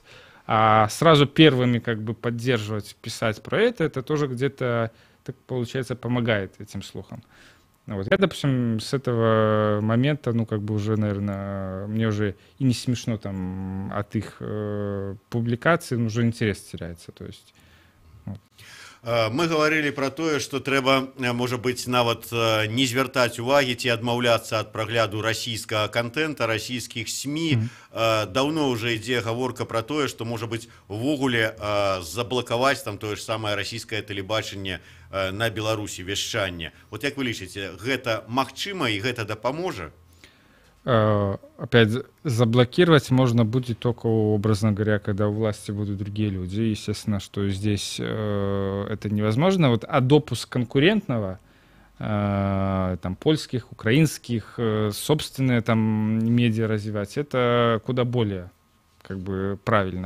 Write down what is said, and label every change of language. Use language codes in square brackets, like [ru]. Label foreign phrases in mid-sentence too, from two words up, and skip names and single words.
[ru] А сразу первыми как бы поддерживать, писать про это тоже где-то, так получается, помогает этим слухам. Вот. Я, допустим, с этого момента, ну, как бы уже, наверное, мне уже и не смешно там от их публикаций, ну, уже интерес теряется, то есть... Вот. [be] Мы говорили про тое, што трэба, можа быць, нават не звяртаць увагі ці адмаўляцца ад прагляду расійскага контента, расійскіх СМІ. Даўно ўжо ідзе гаворка пра тое, што, можа быць, увогуле заблакаваць там тое ж самае расійскае тэлебачанне на Беларусі, вяшчанне. Вот як вы лічыце, гэта магчыма і гэта дапаможа? [ru] Опять, заблокировать можно будет только, образно говоря, когда у власти будут другие люди. Естественно, что здесь это невозможно. Вот, а допуск конкурентного, там, польских, украинских, собственные там медиа развивать, это куда более как бы правильно.